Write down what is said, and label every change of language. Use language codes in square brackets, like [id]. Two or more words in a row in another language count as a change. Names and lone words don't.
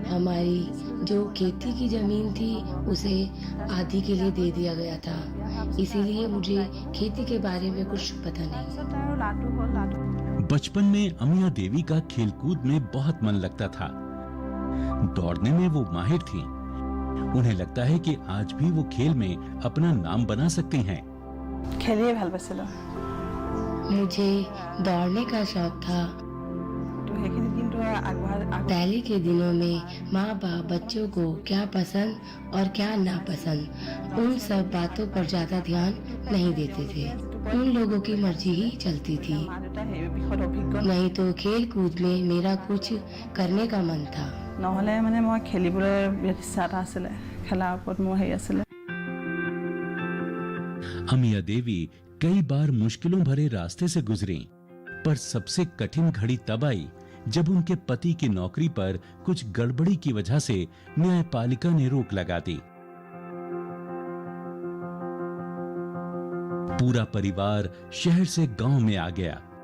[hi] हमारी जो खेती की जमीन थी उसे आधी के लिए दे दिया गया था, इसीलिए मुझे खेती के बारे में कुछ पता नहीं। बचपन में अमिया देवी का खेलकूद में बहुत मन लगता था। दौड़ने में वो माहिर थीं। उन्हें लगता है कि आज भी वो खेल में अपना नाम बना सकती हैं। [as] खेलिए ভাল পাইছিল। [hi] मुझे दौड़ने का शौक था। पहले के दिनों में माँ बाप बच्चों को क्या पसंद और क्या नापसंद, उन सब बातों पर ज्यादा ध्यान नहीं देते थे। उन लोगों की मर्जी ही चलती थी। नहीं तो खेल कूद में मेरा कुछ करने का मन था। [as] নহলে মানে মই খেলিবলৈ বিৰাট ইচ্ছা এটা আছিলে, খেলাৰ ওপৰত মোৰ হেৰি আছিলে। [hi] अमिया देवी कई बार मुश्किलों भरे रास्ते से गुजरी, पर सबसे कठिन घड़ी तब आई जब उनके पति की नौकरी पर कुछ गड़बड़ी की वजह से न्यायपालिका ने रोक लगा दी। पूरा परिवार शहर से गांव में आ गया।